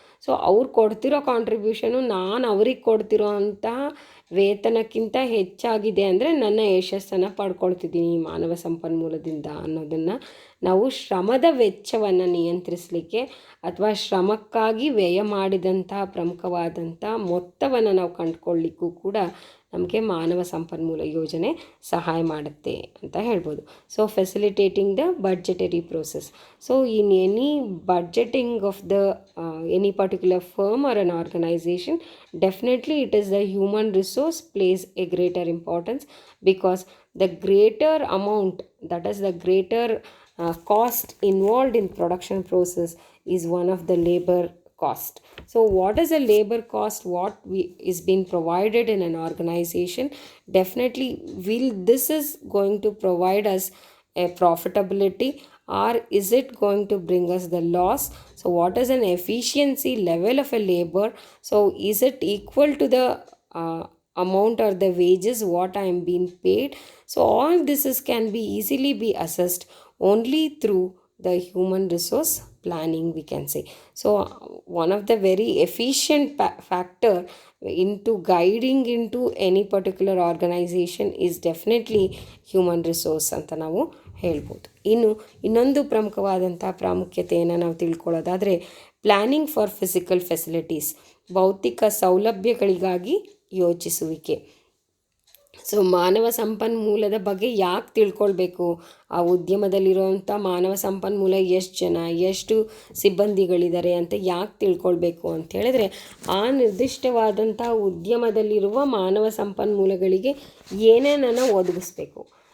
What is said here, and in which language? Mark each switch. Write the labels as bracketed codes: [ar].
[kn] So ಅವ್ರು ಕೊಡ್ತಿರೋ contribution ನಾನು ಅವ್ರಿಗೆ ಕೊಡ್ತಿರೋ ಅಂತಹ ವೇತನಕ್ಕಿಂತ ಹೆಚ್ಚಾಗಿದೆ ಅಂದರೆ ನನ್ನ ಯಶಸ್ಸನ್ನು ಪಡ್ಕೊಳ್ತಿದ್ದೀನಿ ಮಾನವ ಸಂಪನ್ಮೂಲದಿಂದ ಅನ್ನೋದನ್ನು ನಾವು ಶ್ರಮದ ವೆಚ್ಚವನ್ನು ನಿಯಂತ್ರಿಸಲಿಕ್ಕೆ ಅಥವಾ ಶ್ರಮಕ್ಕಾಗಿ ವ್ಯಯ ಮಾಡಿದಂತಹ ಪ್ರಮುಖವಾದಂಥ ಮೊತ್ತವನ್ನು ನಾವು ಕಂಡುಕೊಳ್ಳಿಕ್ಕೂ ಕೂಡ ನಮಗೆ ಮಾನವ ಸಂಪನ್ಮೂಲ ಯೋಜನೆ ಸಹಾಯ ಮಾಡುತ್ತೆ ಅಂತ ಹೇಳ್ಬೋದು. [en] So facilitating the budgetary process. So in any budgeting of the any particular firm or an organisation, definitely it is the human resource plays a greater importance, because the greater amount, that is the greater cost involved in production process is one of the labor cost. So what is the labor cost, is being provided in an organization? Definitely this is going to provide us a profitability, or is it going to bring us the loss? So what is an efficiency level of a labor? So is it equal to the amount or the wages what I am being paid? So all this can be easily be assessed only through the human resource planning, we can say. So one of the very efficient factor into guiding into any particular organization is definitely human resource [kn] ಅಂತ ನಾವು ಹೇಳ್ಬೋದು. ಇನ್ನು ಇನ್ನೊಂದು ಪ್ರಮುಖವಾದಂಥ ಪ್ರಾಮುಖ್ಯತೆಯನ್ನು ನಾವು ತಿಳ್ಕೊಳ್ಳೋದಾದರೆ, [en] planning for physical facilities, [kn] ಭೌತಿಕ ಸೌಲಭ್ಯಗಳಿಗಾಗಿ ಯೋಚಿಸುವಿಕೆ. So ಮಾನವ ಸಂಪನ್ಮೂಲದ ಬಗ್ಗೆ ಯಾಕೆ ತಿಳ್ಕೊಳ್ಬೇಕು? ಆ ಉದ್ಯಮದಲ್ಲಿರುವಂಥ ಮಾನವ ಸಂಪನ್ಮೂಲ ಎಷ್ಟು ಜನ, ಎಷ್ಟು ಸಿಬ್ಬಂದಿಗಳಿದ್ದಾರೆ ಅಂತ ಯಾಕೆ ತಿಳ್ಕೊಳ್ಬೇಕು ಅಂತ ಹೇಳಿದ್ರೆ, ಆ ನಿರ್ದಿಷ್ಟವಾದಂಥ ಉದ್ಯಮದಲ್ಲಿರುವ ಮಾನವ ಸಂಪನ್ಮೂಲಗಳಿಗೆ ಏನೇನನ್ನು ಒದಗಿಸ್ಬೇಕು.